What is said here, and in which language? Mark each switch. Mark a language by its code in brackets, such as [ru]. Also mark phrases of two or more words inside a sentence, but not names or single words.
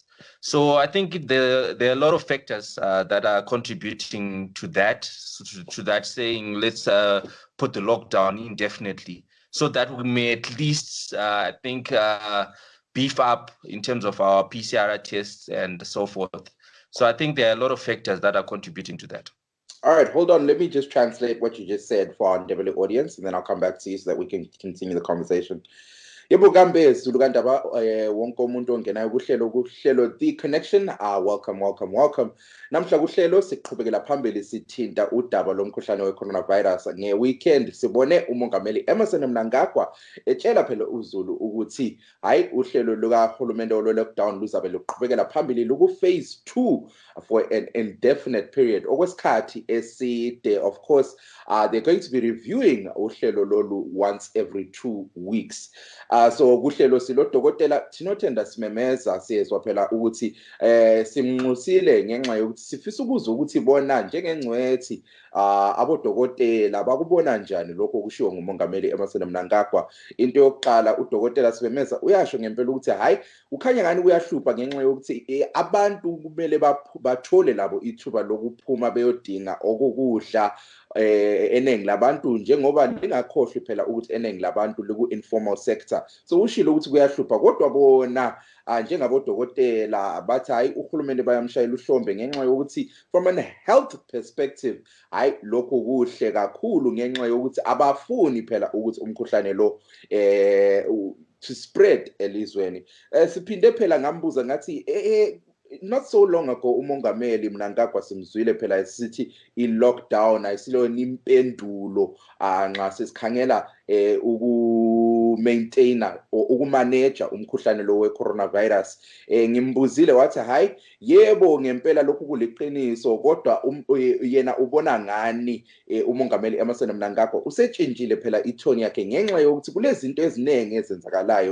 [en] So I think there are a lot of factors that are contributing to that, saying let's put the lockdown indefinitely, so that we may at least, I think, beef up in terms of our PCR tests and so forth. So I think there are a lot of factors that are contributing to that. All right, hold on. Let me just translate what you just said for our Ndebele audience, and then I'll come back to you so that we can continue the conversation. [nd] Yebo kambe Zulugandaba wonke umuntu ongenayo kuhlelo The Connection. Welcome. Namhla kuhlelo siqhubekela phambili sithinta udaba lomkhuhlane we-coronavirus. Nge-weekend sibone umongameli Emmerson Mnangagwa etshela phela uZulu ukuthi hayi uhlelo lukahulumende lo-lockdown luzabe luqhubekela phambili luku-phase 2 [en] for an indefinite period. [nd] Okwesikhathi eside, [en] of course, they're going to be reviewing [nd] uhlelo lolu [en] once every 2 weeks. [nd] So kuhlelo silo dokotela Tinothenda Simemeza siyezwa phela ukuthi simnxusile ngenxa yokuthi sifisa ukuzwa ukuthi bona njengengcwethi abodokotela bakubona njani lokho kushiwo ngumongameli Emmerson Mnangagwa. Into yokuqala udokotela Simemeza uyasho ngempela ukuthi hayi ukhanya ngani kuyahlupha ngenxa yokuthi abantu kumele bathole labo ithuba lokuphuma beyodinga okukudla eningi labantu, njengoba lingakhohlwi phela ukuthi eningi labantu liku- [en] informal sector. [nd] So ushilo ukuthi kuyahlupha, kodwa bona njengabodokotela bathi hayi uhulumende bayamshayela uhlombe ngenxa yokuthi [en] from a health perspective [nd] hayi lokho kuhle kakhulu ngenxa yokuthi abafuni phela ukuthi umkhuhlane lo [en] to spread [nd] elizweni. Siphinde phela ngambuza ngathi [en] not so long ago [nd] umongameli Mnangagwa simzwile phela sithi i-lockdown ayisilona impendulo nxa sesikhangela uku-maintainer ukumanager umkhuhlane lo we-coronavirus. Ngimbuzile wathi hayi yebo ngempela lokhu kuliqiniso, kodwa yena ubona ngani umongameli Emmerson Mnangagwa usetshintshile phela ithoni yakhe ngenxa yokuthi kulezinto eziningi ezenzakalayo.